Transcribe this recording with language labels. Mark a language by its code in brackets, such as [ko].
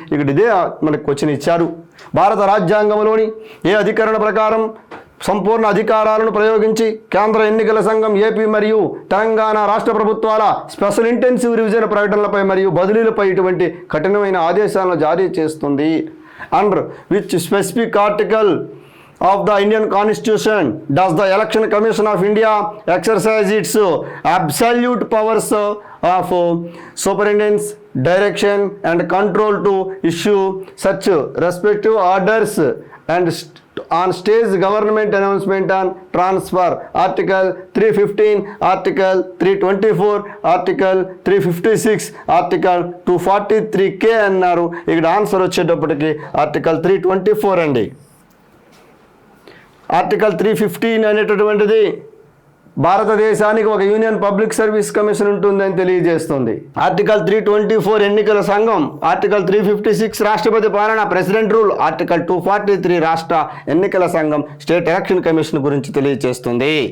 [te] ఇక్కడ ఇదే మనకు క్వశ్చన్ ఇచ్చారు. భారత రాజ్యాంగంలోని ఏ అధికరణ ప్రకారం సంపూర్ణ అధికారాలను ప్రయోగించి కేంద్ర ఎన్నికల సంఘం ఏపీ మరియు తెలంగాణ రాష్ట్ర ప్రభుత్వాల స్పెషల్ ఇంటెన్సివ్ రివిజన్ ప్రకటనలపై మరియు బదిలీలపై ఇటువంటి కఠినమైన ఆదేశాలను జారీ చేస్తుంది. [en] Under which specific article of the Indian Constitution does the Election Commission of India exercise its absolute powers of superintendence, direction and control to issue such respective orders and on stage government announcement and transfer. Article 315, Article 324, Article 356, Article 243K అన్నారు. [te] ఇక్కడ answer వచ్చేటప్పటికి article 324 అండి. Article 315 అనేటటువంటిది భారతదేశానికి ఒక union public service commission ఉంటుందని తెలియజేస్తుంది. Article 324 ఎన్నికల సంఘం, ఆర్టికల్ 356 రాష్ట్రపతి పాలన ప్రెసిడెంట్ రూల్, ఆర్టికల్ 243 రాష్ట్ర ఎన్నికల సంఘం స్టేట్ ఎలక్షన్ కమిషన్ గురించి తెలియజేస్తుంది.